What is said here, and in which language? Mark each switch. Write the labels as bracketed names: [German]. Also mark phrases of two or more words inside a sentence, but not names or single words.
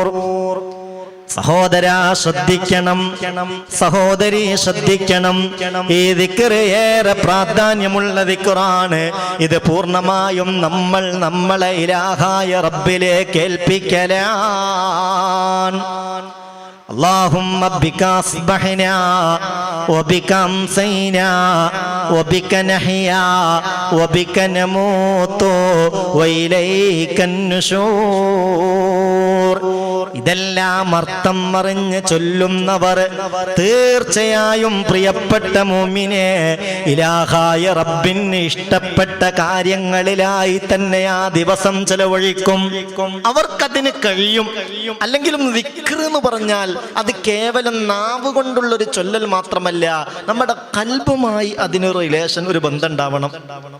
[Malayalam] സഹോദരാ ശ്രദ്ധിക്കണം, സഹോദരി ശ്രദ്ധിക്കണം. ഈ ദിക്റ് ഏറെ പ്രാധാന്യമുള്ള ദിക്റാണ്. ഇത് പൂർണ്ണമായും നമ്മളെ ഇലാഹായ റബ്ബിലേക്ക് ഏൽപ്പിക്കലാണ്. [Arabic] اللهم بك أصبحنا وبك أمسينا وبك نحيا وبك نموت وإليك النشور. [Malayalam] ഇതെല്ലാം അർത്ഥം അറിഞ്ഞ് ചൊല്ലുന്നവർ തീർച്ചയായും പ്രിയപ്പെട്ട മുഅ്മിനേ, ഇലാഹായ റബ്ബിന് ഇഷ്ടപ്പെട്ട കാര്യങ്ങളിലായി തന്നെ ആ ദിവസം ചെലവഴിക്കും. അവർക്കതിന് കഴിയും. അല്ലെങ്കിലും ദിക്ർ എന്ന് പറഞ്ഞാൽ അത് കേവലം നാവ് കൊണ്ടുള്ളൊരു ചൊല്ലൽ മാത്രമല്ല, നമ്മുടെ ഖൽബുമായി അതിനൊരു റിലേഷൻ, ഒരു ബന്ധം ഉണ്ടാവണം.